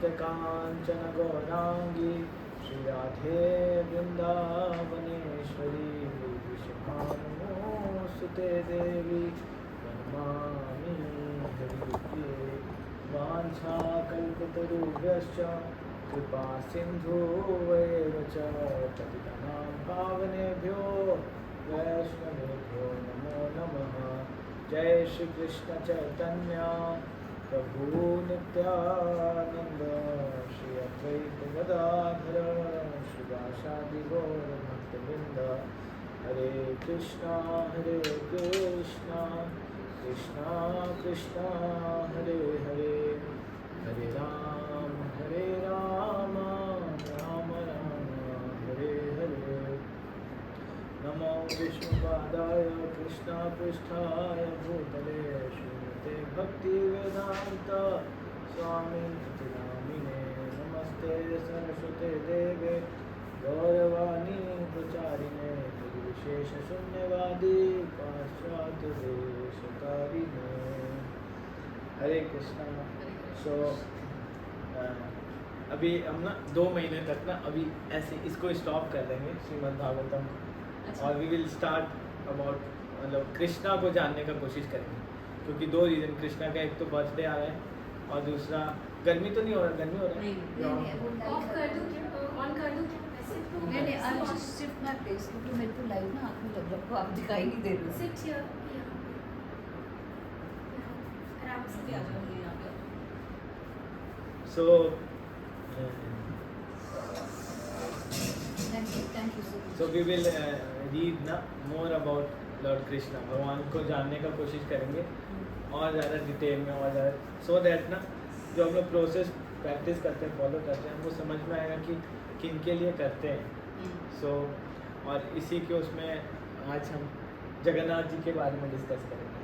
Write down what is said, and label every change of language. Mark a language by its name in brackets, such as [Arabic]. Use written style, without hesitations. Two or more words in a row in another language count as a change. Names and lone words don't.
[Sanskrit] कांचन गौरांगी श्री राधे वृंदावनेश्वरी विषभानुसुते देवी नमामि हरिप्रिये वाञ्छाकल्पतरुभ्यश्च कृपा सिन्धुवैव च पतितानां पावनेभ्यो वैष्णवेभ्यो नमो नमः। जय श्री कृष्ण चैतन्य प्रभु नित्यानंद श्री अद्वैत गदाधर शिवासादि गौर भक्तवृंद। हरे कृष्णा कृष्णा कृष्णा हरे हरे, हरे राम राम राम हरे हरे। नमो विष्णुपादाय कृष्णपृष्ठाय भूतले श्रीमते भक्तिवेदान्त स्वामिनिति नामिने। नमस्ते सरस्वते देवे गौरवाणी प्रचारिणे निर्विशेषशून्यवादी पाश्चात्यदेशकारिणे। हरे कृष्णा। [Hindi] सो अभी हम ना 2 महीने तक ना अभी ऐसे इसको स्टॉप कर देंगे श्रीमद् भागवतम को। और [English] we will start about [Hindi] मतलब कृष्णा को जानने का कोशिश करेंगे, क्योंकि 2 रीज़न कृष्णा का, एक तो बर्थडे आ रहा है और दूसरा गर्मी तो नहीं हो रहा, गर्मी हो रहा है ऑफ कर दूं ऑन कर दूं नहीं [English] I just shift my place [Hindi] क्योंकि मेरे को लाइव ना आँख में लग रहा है, आप दिखाई नहीं दे रहे। [English] sit here [Hindi] आराम से आ जाओ यहाँ पे। सो [English] thank you so we will read na more about Lord Krishna. [Hindi] भगवान को जानने का कोशिश करेंगे और ज़्यादा डिटेल में और ज़्यादा, [English] so that [Hindi] ना जो हम लोग प्रोसेस प्रैक्टिस करते हैं, फॉलो करते हैं, हमको समझ में आएगा कि किन के लिए करते हैं। सो और इसी के उसमें आज हम जगन्नाथ जी के बारे में डिस्कस करेंगे।